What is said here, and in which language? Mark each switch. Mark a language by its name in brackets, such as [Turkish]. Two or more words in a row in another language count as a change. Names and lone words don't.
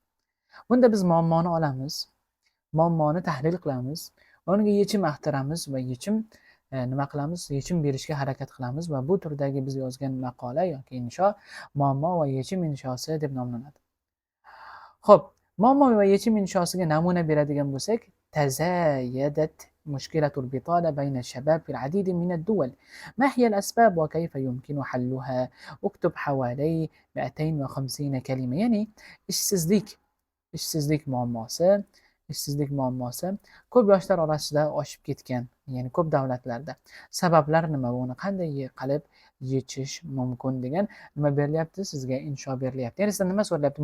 [Uzbek] Bunda biz muammoni olamiz, muammoni tahlil qilamiz, unga yechim axtaramiz va nima qilamiz? Yechim berishga harakat qilamiz va bu turdagi biz yozgan maqola yoki insho muammo va yechim inshosi deb nomlanadi. Xo'p, muammo va yechim inshosiga namuna beradigan bo'lsak, [Arabic] تزايدت مشكلة البطالة بين الشباب في العديد من الدول. ما هي الأسباب وكيف يمكن حلها؟ اكتب حوالي 250 كلمة. [Uzbek] يعني ishsizlik ishsizlik muammosi ishsizlik muammosi ko'p yoshlar orasida oshib ketgan, ya'ni ko'p davlatlarda. Sabablar nima va uni qanday qilib yechish mumkin degan nima berilyapti sizga, insho berilyapti. Ya'ni sizdan nima so'ralyapti?